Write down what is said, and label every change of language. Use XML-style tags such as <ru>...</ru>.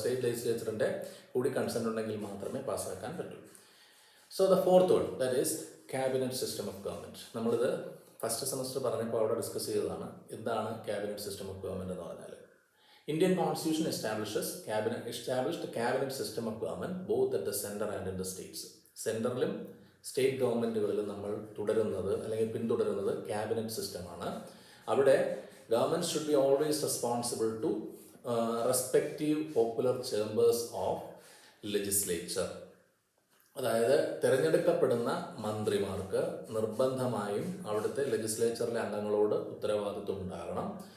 <ml>State ലെജിസ്ലേച്ചറിൻ്റെ കൂടി consent ഉണ്ടെങ്കിൽ മാത്രമേ പാസ്സാക്കാൻ പറ്റൂ.</ml> <en>So the fourth one that is cabinet system of government.</en> <ml>നമ്മളിത് ഫസ്റ്റ് സെമസ്റ്റർ പറഞ്ഞപ്പോൾ അവിടെ ഡിസ്കസ് ചെയ്തതാണ്. എന്താണ് ക്യാബിനറ്റ് സിസ്റ്റം ഓഫ് ഗവൺമെൻറ് എന്ന് പറഞ്ഞാൽ</ml> <en>Indian Constitution established a cabinet system of government both at the center and in the states.</en> <ml>സെൻട്രലും state ഗവൺമെൻറ്റുകളിലും നമ്മൾ തുടരുന്നത് അല്ലെങ്കിൽ പിന്തുടരുന്നത് ക്യാബിനറ്റ് സിസ്റ്റമാണ്. അവിടെ</ml> <en>Government should be always responsible to respective popular chambers of legislature.</en> <ml>അതായത് തിരഞ്ഞെടുക്കപ്പെടുന്ന മന്ത്രിമാർക്ക് നിർബന്ധമായും അവിടുത്തെ ലെജിസ്ലേച്ചറിലെ അംഗങ്ങളോട് ഉത്തരവാദിത്വം ഉണ്ടാകണം.</ml>